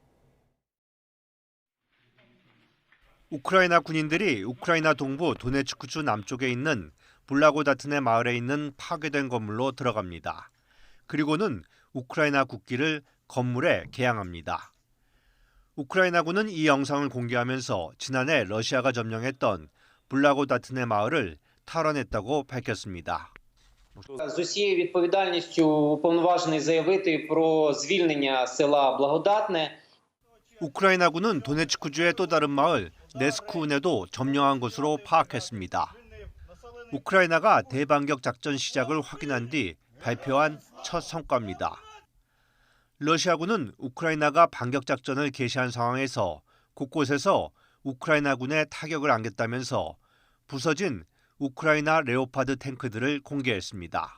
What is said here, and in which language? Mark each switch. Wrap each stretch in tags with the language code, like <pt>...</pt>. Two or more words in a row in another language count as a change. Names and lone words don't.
<ko>우크라이나 군인들이 우크라이나 동부 도네츠크주 남쪽에 있는 블라고다트네 마을에 있는 파괴된 건물로 들어갑니다. 그리고는 우크라이나 국기를 건물에 개양합니다. 우크라이나군은 이 영상을 공개하면서 지난해 러시아가 점령했던 블라고다트네 마을을 탈환했다고 밝혔습니다.</ko> <uk>З усією відповідальністю уповноважений заявити про звільнення села Благодатне.</uk> <ko>우크라이나군은 도네츠크주의 또 다른 마을 네스쿠운에도 점령한 것으로 파악했습니다. 우크라이나가 대반격 작전 시작을 확인한 뒤 발표한 첫 성과입니다. 러시아군은 우크라이나가 반격 작전을 개시한 상황에서 곳곳에서 우크라이나군의 타격을 안겼다면서 부서진 우크라이나 레오파드 탱크들을 공개했습니다.</ko>